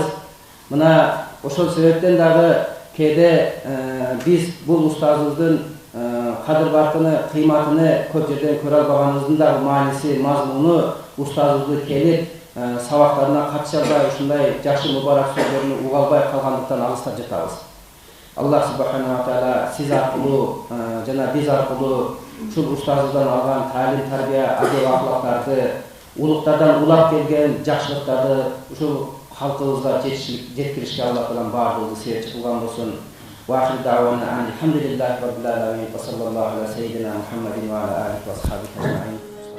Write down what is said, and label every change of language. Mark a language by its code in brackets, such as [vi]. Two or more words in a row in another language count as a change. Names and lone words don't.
[ky] Мына ошол себептен дагы кээде биз бул устазыбыздын кадыр баркыны, кыйматыны көп жерден көрө албаганыбыздын дагы мааниси, мазмуну устазыбызды келип сабактарына катыша албай, ушундай жакшы мубарак сөздөрүнү уга албай калгандыктан алыста жатабыз. [ar] الله سبحانه وتعالى [ky] сиз аркылуу жана биз аркылуу ушул устазыбыздан алган таалим, тарбия, адеп ахлактарды, улуктардан улап келген жакшылыктарды ушул халкыбызга жеткиришке Аллах таалам баардыгыбызды себепчи кылган болсун. [ar] وآخر دعوانا أن الحمد لله رب العالمين وصلى الله على سيدنا محمد وعلى آله وأصحابه أجمعين